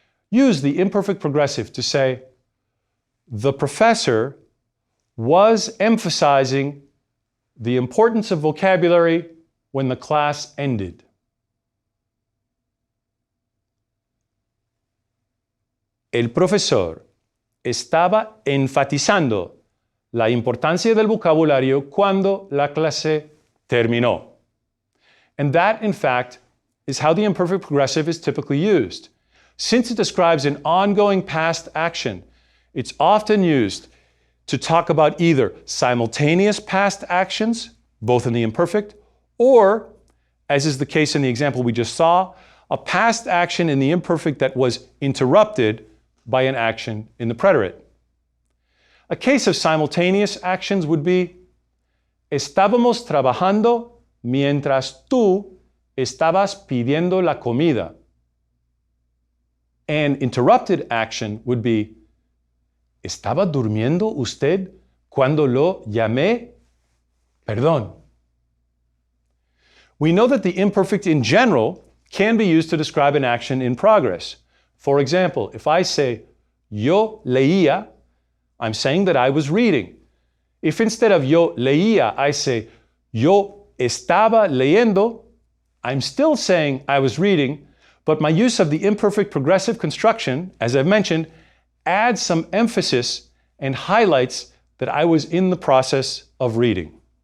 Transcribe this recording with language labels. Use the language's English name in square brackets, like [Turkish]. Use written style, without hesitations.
[English] Use the imperfect progressive to say, the professor was emphasizing the importance of vocabulary when the class ended. [Spanish] El profesor estaba enfatizando la importancia del vocabulario cuando la clase terminó. [English] And that, in fact, is how the imperfect progressive is typically used. Since it describes an ongoing past action, it's often used to talk about either simultaneous past actions, both in the imperfect, or, as is the case in the example we just saw, a past action in the imperfect that was interrupted by an action in the preterite. A case of simultaneous actions would be, [Spanish] estábamos trabajando mientras tú estabas pidiendo la comida. [English] An interrupted action would be, [Spanish] ¿estaba durmiendo usted cuando lo llamé? Perdón. [English] We know that the imperfect in general can be used to describe an action in progress. For example, if I say, [Spanish] yo leía, [English] I'm saying that I was reading. If instead of [Spanish] yo leía, [English] I say, [Spanish] yo estaba leyendo, [English] I'm still saying I was reading, but my use of the imperfect progressive construction, as I've mentioned, adds some emphasis and highlights that I was in the process of reading.